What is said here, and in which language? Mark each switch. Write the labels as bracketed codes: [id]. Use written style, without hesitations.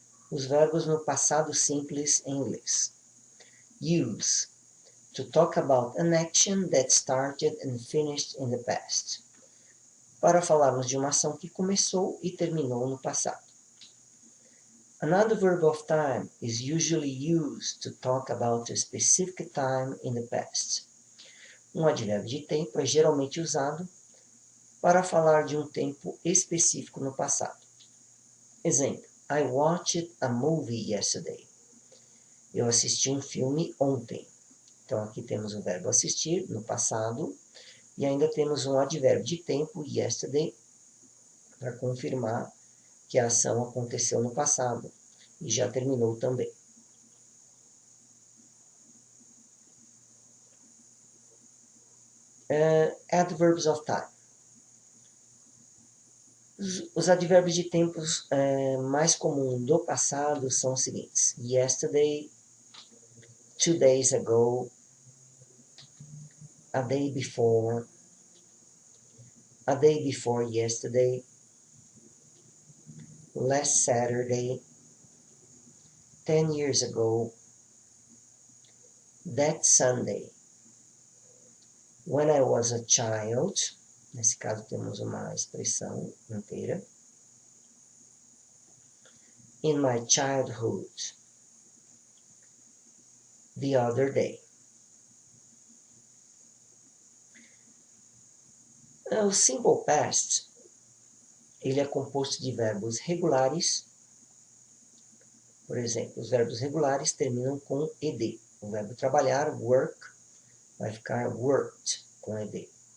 [pt] Os verbos no passado simples em inglês. [en] Use. To talk about an action that started and finished in the past. [pt] Para falarmos de uma ação que começou e terminou no passado. [en] An adverb of time is usually used to talk about a specific time in the past. [pt] Um advérbio de tempo é geralmente usado para falar de um tempo específico no passado. [en] Exemplo: I watched a movie yesterday. [pt] Eu assisti um filme ontem. Então, aqui temos o verbo assistir, no passado, e ainda temos um advérbio de tempo, yesterday, para confirmar que a ação aconteceu no passado e já terminou também. [en] Adverbs of time. [pt] Os advérbios de tempos mais comuns do passado são os seguintes: [en] yesterday, 2 days ago, a day before yesterday, last Saturday, 10 years ago, that Sunday, when I was a child. [pt] Nesse caso temos uma expressão inteira. [en] In my childhood, the other day. [pt] O simple past, ele é composto de verbos regulares. Por exemplo, os verbos regulares terminam com ed. O verbo trabalhar, work, vai ficar worked, com ed.